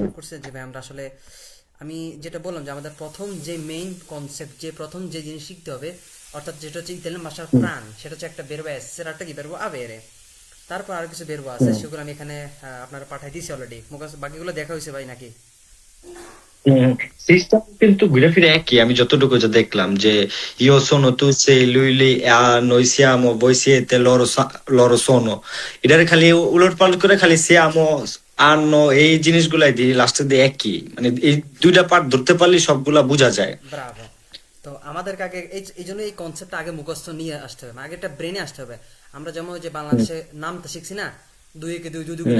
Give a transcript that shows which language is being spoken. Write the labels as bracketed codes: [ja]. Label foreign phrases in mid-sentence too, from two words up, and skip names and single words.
[bn] করছেন যে ভাই আমরা আসলে, আমি যেটা বললাম যে আমাদের প্রথম যে মেইন কনসেপ্ট, যে প্রথম যে জিনিস শিখতে হবে, অর্থাৎ যেটা হচ্ছে ইতালিয়ান ভাষার হুম, প্রাণ, সেটা হচ্ছে একটা [it] verbo essere, [bn] একটা কি [it] verbo avere. [bn] তারপর আরো কিছু বেরবো আছে, হুম, সেগুলো আমি এখানে আপনারা পাঠাই দিয়েছি অলরেডি, মুখস্থ বাকিগুলো দেখা হয়েছে ভাই নাকি? হুম। সিস্টেম কিন্তু ঘুরে ফিরে একই, আমি যতটুকু যা দেখলাম যে [it] io sono tu sei lui lei noi siamo voi siete loro loro sono, [bn] এটারে খালি উলট পালট করে খালি siamo আনো এই জিনিসগুলাই দিই লাস্টে দিয়ে একই, মানে এই দুইটা পার্ট ধরতে পারলে সবগুলা বোঝা যায়। ব্রাভো। তো আমাদেরকে আগে এই জন্য এই কনসেপ্টটা আগে মুখস্থ নিয়ে আসতে হবে, মানে আগে একটা ব্রেনে আসতে হবে। আমরা যেমন ওই যে হুম, বাংলাদেশে নামটা শিখছি না, দুই একে দুই, দুই দুগুণে